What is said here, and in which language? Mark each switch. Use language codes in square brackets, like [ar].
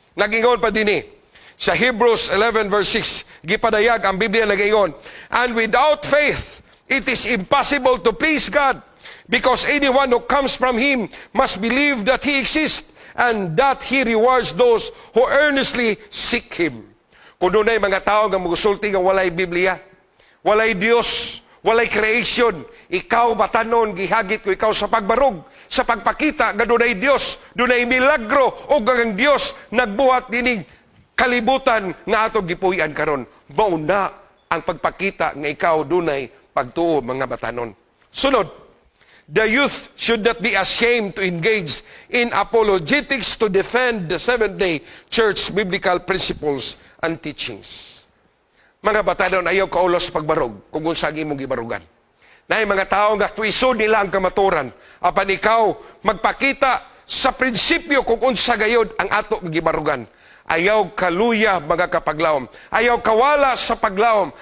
[ceb] Nagingon pa dinhi sa Hebrews 11 verse 6, gipadayag ang Biblia nagingon, [en] and without faith it is impossible to please God, because anyone who comes from Him must believe that He exists and that He rewards those who earnestly seek Him. [ceb] Kung dunay mga tao nga musulti nga walay Biblia, walay Dios, walay creation, ikaw batanon, gihagit ko ikaw sa pagbarog, sa pagpakita nga dunay Dios, dunay milagro, o ang Dios nagbuhat dining kalibutan nga atong gipuy-an karon. Mao na ang pagpakita nga ikaw dunay pagtuo, mga batanon. [en] Sunod, the youth should not be ashamed to engage in apologetics to defend the Seventh-day Church biblical principles and teachings. [ceb] Mga batanon, ayaw kaulo sa pagbarog kung unsa ang imong gibarugan. Na mga tao nga tuiso nila ang kamaturan, apan ikaw magpakita sa prinsipyo kung unsa gayod ang ato gibarugan. Ayaw kaluya, mga kapaglawom. Ayaw kawala sa paglawom.